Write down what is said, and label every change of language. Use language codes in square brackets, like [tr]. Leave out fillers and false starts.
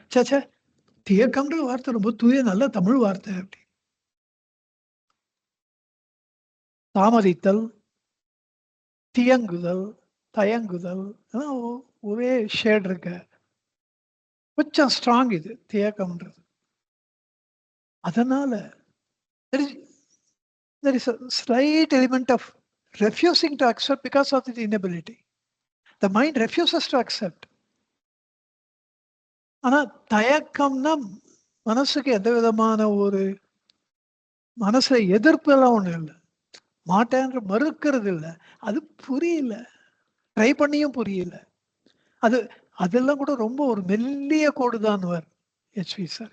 [ta] சேச்சே, தியக்கம்ன்ற வார்த்தை ரொம்ப தூய நல்ல தமிழ் வார்த்தை. அப்படி தாமதித்தல், தியங்குதல், தயங்குதல் ஒரே ஷேட் இருக்க, கொஞ்சம் ஸ்ட்ராங் இது தியக்கம்ன்றது. [en] அதனால there is a slight element of refusing to accept because of the inability. The mind refuses to accept. [ta] ஆனா தயக்கம்னா மனசுக்கு எந்த விதமான ஒரு மனசுல எதிர்ப்பு எல்லாம் ஒண்ணும் இல்லை, மாட்டேன்ற மறுக்கிறது இல்லை, அது புரியல, ட்ரை பண்ணியும் புரியல. அதெல்லாம் கூட ரொம்ப ஒரு மெல்லிய கோடு தான் ஹெச்வி சார்.